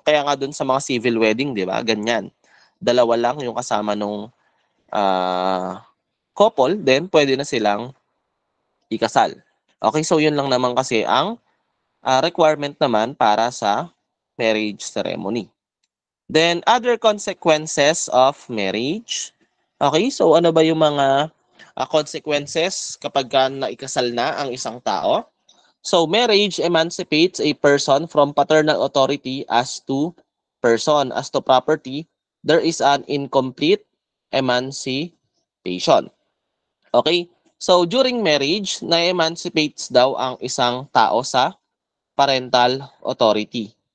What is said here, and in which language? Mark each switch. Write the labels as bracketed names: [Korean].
[Filipino] Kaya nga dun sa mga civil wedding, di ba? Ganyan. Dalawa lang yung kasama nung couple, then pwede na silang ikasal. Okay, so yun lang naman kasi ang requirement naman para sa marriage ceremony. [English] Then, other consequences of marriage. [Filipino] Okay, so ano ba yung mga consequences kapag naikasal na ang isang tao? [English] So, marriage emancipates a person from paternal authority as to person, as to property. There is an incomplete emancipation. [Filipino] Okay, so during marriage, na-emancipates daw ang isang tao sa parental authority.